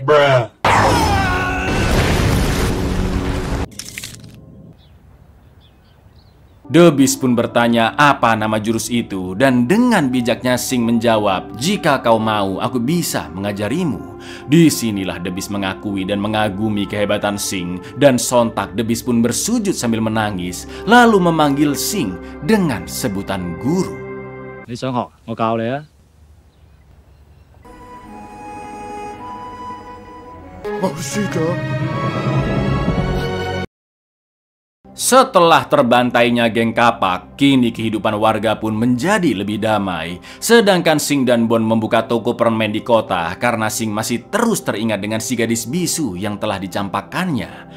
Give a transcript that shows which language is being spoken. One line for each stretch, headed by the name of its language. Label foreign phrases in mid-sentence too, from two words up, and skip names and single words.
Indonesian: The Beast pun bertanya apa nama jurus itu, dan dengan bijaknya Sing menjawab, "Jika kau mau, aku bisa mengajarimu." Disinilah The Beast mengakui dan mengagumi kehebatan Sing, dan sontak The Beast pun bersujud sambil menangis, lalu memanggil Sing dengan sebutan guru.
Cantonese: "Ni 想學，我教你啊."
Indonesian: Setelah terbantainya geng kapak, kini kehidupan warga pun menjadi lebih damai. Sedangkan Sing dan Bon membuka toko permen di kota karena Sing masih terus teringat dengan si gadis bisu yang telah dicampakkannya.